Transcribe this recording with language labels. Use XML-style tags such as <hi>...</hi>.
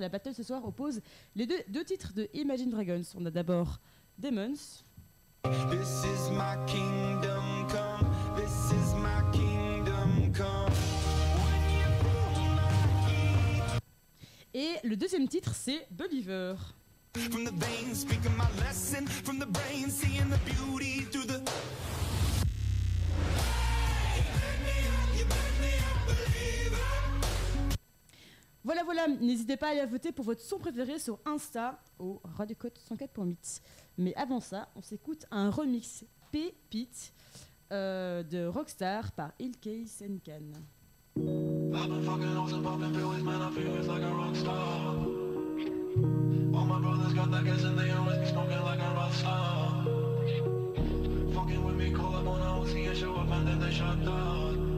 <fr>La battle ce soir oppose les deux titres de Imagine Dragons. On a d'abord Demons.</fr> <en>This is my kingdom come. This is my kingdom come.</en> <fr>Et le deuxième titre, c'est Believer.</fr> <en>From the veins, speaking my lesson. From the brain, seeing the beauty through the.</en> <fr>Voilà, n'hésitez pas à aller voter pour votre son préféré sur Insta au Radio Code 104.8. Mais avant ça, on s'écoute un remix pépite de Rockstar par Ilkay Senkan.</fr> <en>I've been fucking hoes and popping pills, man, I feel it's like a rock star. All my brothers got that gas and they always be smoking like a rock star. Fucking with me, call up on a OC and show up and then they shut down.</en>